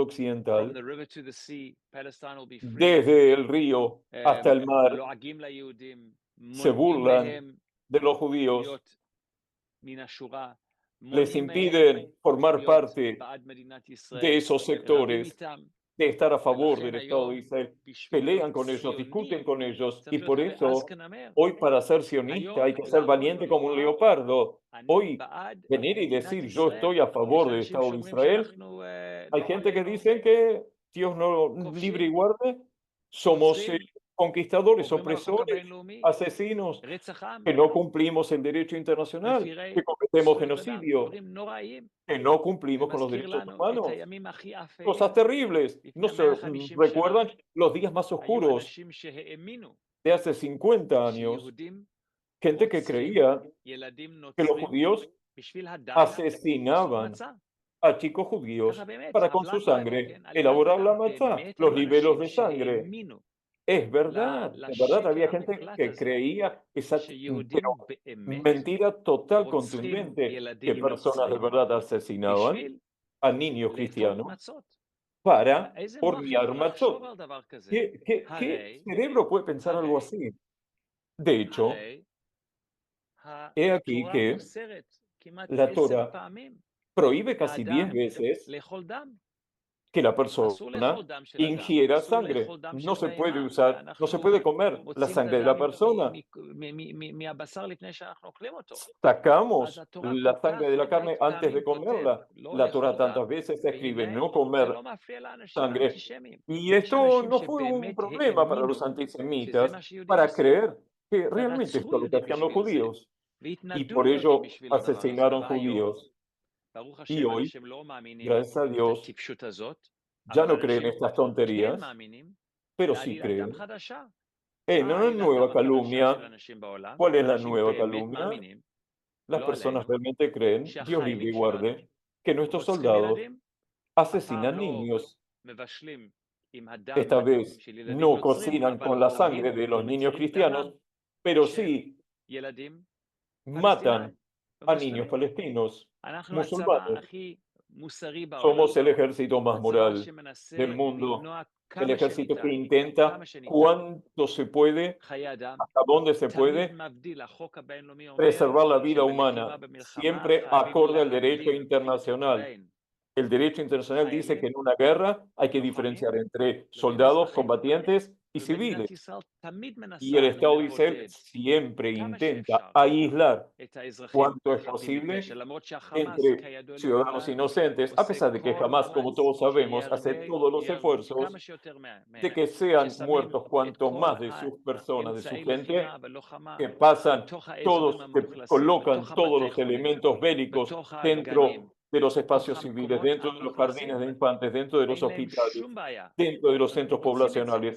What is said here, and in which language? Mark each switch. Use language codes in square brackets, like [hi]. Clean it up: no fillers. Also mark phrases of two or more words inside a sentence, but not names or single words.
[en] from occidental, the river to the sea, Palestine will be free. [es] desde el río hasta el mar, [he] לועגים ליהודים, [es] se [he] מונעים [es] burlan [he] מהם [es] de los judíos, [he] להיות מן השורה, [es] les [he] מונעים מהם [es] impiden formar [he] להיות [es] parte [he] בעד מדינת ישראל, [es] de esos [he] רבים [es] sectores, [he] איתם. [es] de estar a favor [he] ולכן [es] del Estado de [he] היום, [es] Israel, [he] בשביל [es] pelean [he] להיות [es] con ellos, discuten [he] ציוני, [es] con ellos, y [he] צריך [es] por [he] להיות עז [es] eso [he] כנמר. [es] hoy para ser sionista hay [he] היום [es] que ser [he] לעמוד [es] valiente como un [he] ולומר, [es] leopardo. [he] אני [es] Hoy [he] בעד [es] venir y [he] מדינת [es] decir yo [he] ישראל. [es] estoy a [he] יש [es] favor del [he] אנשים [es] Estado de [he] שאומרים [es] Israel. [he] שאנחנו [es] Hay [he] לא [es] gente que [he] עלינו, [es] dice que Dios no libre y [he] כובשים, [es] guarde, somos [he] רוצחים, [es] conquistadores, [he] עוברים על החוק [es] opresores, [he] הבינלאומי, [es] asesinos, [he] רצח עם, [es] que no cumplimos el derecho internacional, [he] מפירי [es] que cometemos [he] זכויות אדם, [es] genocidio, [he] דברים נוראים. [es] que no [he] זה [es] cumplimos con los [he] מזכיר [es] derechos [he] לנו את [es] humanos. [he] הימים הכי אפלים. [es] Cosas terribles. No [he] לפני [es] se [he] 150 שנה [es] recuerdan los días más [he] היו [es] oscuros [he] אנשים שהאמינו [es] de hace 50 años. [he] שיהודים [es] Gente que [he] רוצחים [es] creía [he] ילדים [es] que los [he] נוצרים [es] judíos [he] בשביל הדם לעשות [es] asesinaban [he] מצה. [es] a chicos judíos [he] ככה באמת, [es] para con [he] עוולת [es] su [he] דם, [es] sangre [he] כן? עלילת [es] elaborar la [he] הדם. [es] matzá, [he] באמת [es] los [he] היו [es] libelos [he] אנשים [es] de sangre. [he] שהאמינו [es] Es verdad, había [he] לשקר [es] gente [he] המוחלט [es] que [he] הזה, [es] creía esa [he] שיהודים באמת [es] mentira total, [he] רוצחים [es] contundente, que [he] ילדים [es] personas de [he] נוצרים [es] verdad asesinaban [he] בשביל [es] a niños [he] לאפות [es] cristianos [he] מצות. [es] para [he] איזה מוח [es] hornear [he] יכול לחשוב [es] matzot. [he] על דבר כזה? [es] ¿Qué [he] הרי, [es] cerebro puede pensar algo así? De hecho, [he] הרי [es] he aquí [he] התורה [es] que [he] אוסרת כמעט [es] la [he] 10 [es] Torah [he] פעמים [es] prohíbe casi 10 [he] לאדם [es] veces [he] לאכול דם. [es] que la [he] אסור לאכול [es] persona [he] דם של אדם, [es] ingiera [he] אסור [es] sangre. [he] לאכול דם [es] No [he] של [es] se puede [he] בהמה, [es] usar, no se [he] ואנחנו [es] puede comer la [he] מוציאים את [es] sangre de la [he] הדם [es] persona. [he] מהבשר לפני שאנחנו אוכלים אותו. [es] Sacamos [he] אז התורה [es] la [he] כל [es] sangre [he] כך [es] de la [he] הרבה [es] carne antes de [he] פעמים כותב [es] comerla. [he] לא [es] La Torah [he] לאכול דם, [es] tantas veces escribe [he] והנה [es] no [he] זה [es] comer [he] לא מפריע לאנשים [es] sangre. [he] האנטישמים. [es] Y [he] יש [es] esto [he] אנשים [es] no fue un [he] שבאמת [es] problema para los [he] האמינו שזה [es] antisemitas [he] מה שיהודים [es] para [he] עושים, [es] creer que realmente [he] ורצחו [es] esto es lo que [he] יהודים [es] hacían los [he] בשביל זה, [es] judíos. Y [he] והתנגדו [es] por [he] ליהודים [es] ello [he] בשביל הדבר הזה. [es] asesinaron [he] והיום, [es] judíos. [he] ברוך [es] Y [he] השם, [es] hoy, [he] אנשים לא מאמינים [es] gracias a [he] את [es] Dios, [he] הטיפשות הזאת, [es] ya [he] אבל [es] no creen [he] אנשים [es] estas [he] כן [es] tonterías, [he] מאמינים [es] pero sí [he] בעלילת דם [es] creen [he] חדשה. [es] en una [he] העלילת [es] nueva [he] דם החדשה של [es] calumnia. [he] אנשים בעולם, [es] ¿Cuál es la [he] אנשים [es] nueva [he] באמת [es] calumnia? [he] מאמינים, [es] Las [he] לא [es] personas [he] עלינו, [es] realmente creen, Dios libre y [he] שהחיילים שלנו [es] guarde, que nuestros [he] רוצחים [es] soldados [he] ילדים, [es] asesinan [he] הפעם לא [es] niños. [he] מבשלים עם הדם [es] Esta vez [he] של ילדים [es] no [he] נוצרים, [es] cocinan [he] אבל [es] con la sangre [he] הורגים [es] de los niños [he] ומצירים [es] cristianos, [he] דמם [es] pero [he] של [es] sí [he] ילדים [es] matan [he] פלסטינאים [es] a niños [he] ומוסלמים. [es] palestinos, [he] אנחנו הצבא [es] musulmanes. [he] הכי מוסרי בעולם. [es] Somos el ejército más [he] הצבא [es] moral [he] שמנסה [es] del mundo, [he] למנוע [es] el [he] כמה [es] ejército que [he] שניתן, [es] intenta [he] כמה שניתן, [es] cuanto se puede, [he] חיי אדם. [es] hasta donde se [he] תמיד [es] puede, [he] מבדיל, החוק הבינלאומי אומר [es] preservar la vida [he] שבלחימה [es] humana, [he] במלחמה [es] siempre [he] חייבים [es] acorde al derecho [he] להבדיל [es] internacional, [he] בין [es] El derecho internacional dice que en una guerra hay que diferenciar entre soldados, combatientes y civiles. Y el Estado de Israel siempre intenta aislar cuanto es posible entre ciudadanos inocentes, a pesar de que jamás, como todos sabemos, hace todos los esfuerzos de que sean muertos cuantos más de sus personas, de su gente, que pasan todos, que colocan todos los elementos bélicos dentro de los espacios civiles, dentro de los jardines de infantes, dentro de los hospitales, dentro de los centros poblacionales.